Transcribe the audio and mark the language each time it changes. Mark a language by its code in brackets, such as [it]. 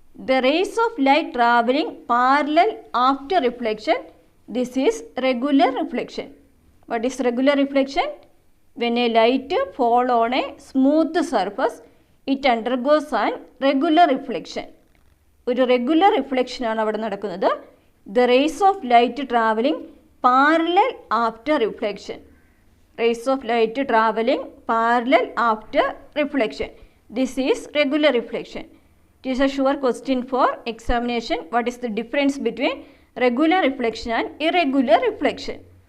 [en] The rays of light travelling parallel after reflection, this is regular reflection. What is regular reflection? When a light falls on a smooth surface, it undergoes an regular reflection. [ml] ഒരു regular റിഫ്ലക്ഷനാണ് അവിടെ നടക്കുന്നത്. [en] The rays of light travelling parallel after reflection. Rays of light travelling parallel after reflection. This is regular reflection. It is a sure question for examination. What is the difference between regular reflection and irregular reflection?